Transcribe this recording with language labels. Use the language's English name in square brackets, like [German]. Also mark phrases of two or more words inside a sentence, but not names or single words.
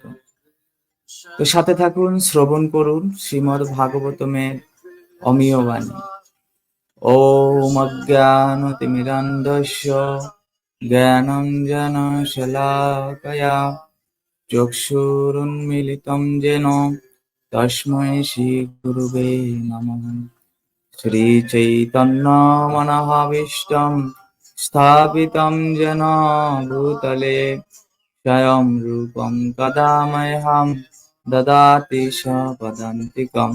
[Bangla] তো সাথে থাকুন, শ্রবণ করুন শ্রীমদ্ ভাগবতমের অমীয় বাণী। [Sanskrit] ওম অজ্ঞানতিমিরান্ধস্য জ্ঞানাঞ্জনশলাকয়া চক্ষুরুন্মিলিतं येन তস্मै শ্রীগুরুবে নমঃ। শ্রীচৈতন্যমনোভীষ্টং স্থাপিतं येन ভূতলে স্বয়ং রূপং কদা মह्यं দদাতি স্বপদান্তিকम्।